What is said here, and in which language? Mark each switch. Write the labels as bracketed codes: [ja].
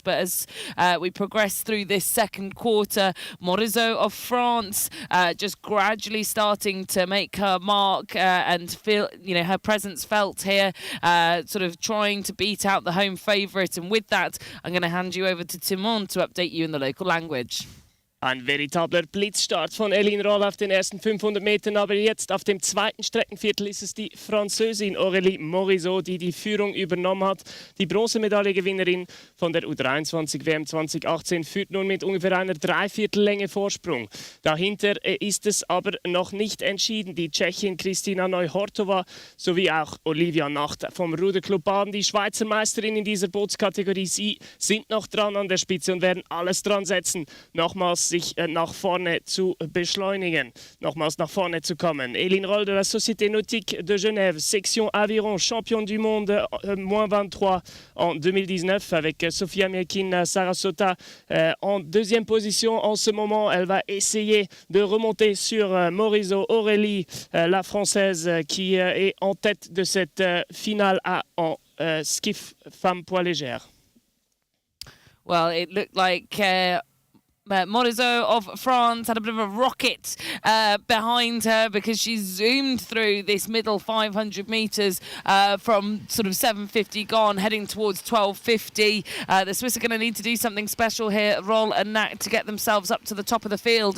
[en] But as we progress through this second quarter, Morizot of France just gradually starting to make her mark and feel, her presence felt here, sort of trying to beat out the home favourite. And with that, I'm going to hand you over to Timon to update you in the local language. [de] Ein veritabler Blitzstart von Eline Roll auf den ersten 500 Metern, aber jetzt auf dem zweiten Streckenviertel ist es die Französin Aurélie Morizot, die die Führung übernommen hat. Die Bronzemedaillengewinnerin von der U23 WM 2018 führt nun mit ungefähr einer Dreiviertellänge Vorsprung. Dahinter ist es aber noch nicht entschieden. Die Tschechin Kristina Neuhortova sowie auch Olivia Nacht vom Ruderclub Baden, die Schweizer Meisterin in dieser Bootskategorie. Sie sind noch dran an der Spitze und werden alles dran setzen, nochmals sich nach vorne zu beschleunigen, nochmals nach vorne zu kommen. [fr] Eline Roll de la Société Nautique de Genève, section aviron, championne du monde moins 23 en 2019 avec Sofia Miekin Sarasota en deuxième position en ce moment. Elle va essayer de remonter sur Morizot. Aurélie, la française qui est en tête de cette finale en skiff femme poids légère. [en] Well, it looked like Morizot of France had a bit of a rocket behind her because she zoomed through this middle 500 metres from sort of 7:50 gone, heading towards 12:50. The Swiss are going to need to do something special here, Roll and Nack, to get themselves up to the top of the field.